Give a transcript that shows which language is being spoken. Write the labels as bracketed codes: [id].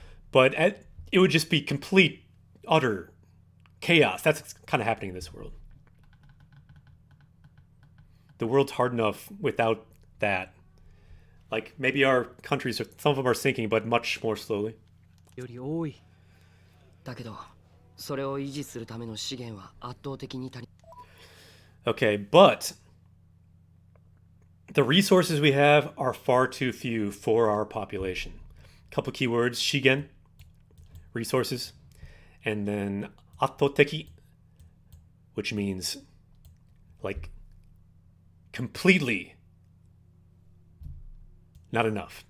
[en] But it would just be complete, utter chaos. That's what's kind of happening in this world. The world's hard enough without that. Like, maybe our countries, some of them are sinking, but much more slowly. [ja] より多い。だけどそれを維持するための資源は圧倒的に足り。 [en] Okay, but the resources we have are far too few for our population. Couple keywords: shigen, resources, and then attoteki, which means like completely not enough.